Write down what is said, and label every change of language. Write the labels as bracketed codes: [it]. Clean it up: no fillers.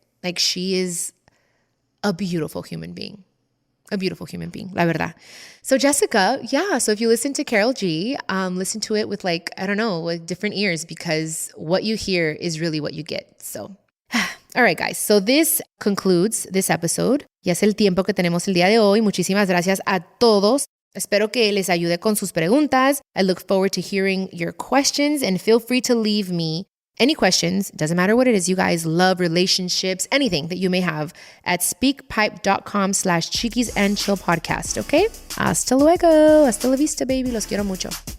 [en] Like she is a beautiful human being. A beautiful human being, [es] la verdad. [en] So Jessica, yeah. So if you listen to Karol G, listen to it with like, I don't know, with different ears because what you hear is really what you get. So, all right, guys. So this concludes this episode. [es] Ya es el tiempo que tenemos el día de hoy. Muchísimas gracias a todos. Espero que les ayude con sus preguntas. [en] I look forward to hearing your questions and feel free to leave me any questions. Doesn't matter what it is, you guys, love, relationships, anything that you may have at speakpipe.com/Cheekies and Chill podcast. [es] Okay? Hasta luego. Hasta la vista, baby. Los quiero mucho.